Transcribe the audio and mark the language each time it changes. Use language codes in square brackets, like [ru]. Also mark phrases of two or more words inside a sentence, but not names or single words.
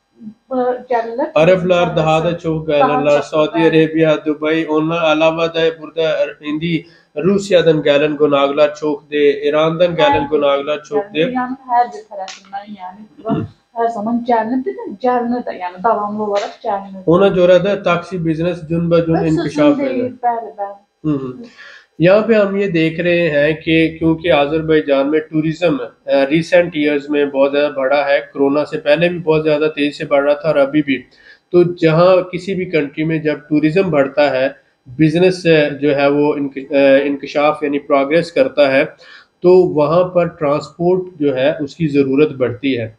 [tr] Araplar daha da çok gelirler. [az] Saudi Arabia, Dubai, onlar alava da burada indi Rusya'dan gelen qonaqlar çoxdur, İrandan gelen qonaqlar çoxdur. Yəni hər bir tərəfindən, yəni hər zaman gəlinir də, gəlinir də, yəni davamlı olaraq gəlinir. Ona görə də taksi biznes gün-bə-gün inkişaf edir. Bəli, bəli. [ur] یہاں پے ہم یہ دیکھ رہے ہیں کہ کیونکہ آذربائیجان میں ٹورزم [en] recent years [ur] میں بہت زیادہ بڑھا ہے، کورونا سے پہلے بھی بہت زیادہ تیزی سے بڑھ رہا تھا اور ابھی بھی. تو جہاں کسی بھی کنٹری میں جب ٹورزم بڑھتا ہے، بزنس جو ہے وہ انکشاف یعنی پروگریس کرتا ہے، تو وہاں پر ٹرانسپورٹ جو ہے اس کی ضرورت بڑھتی ہے.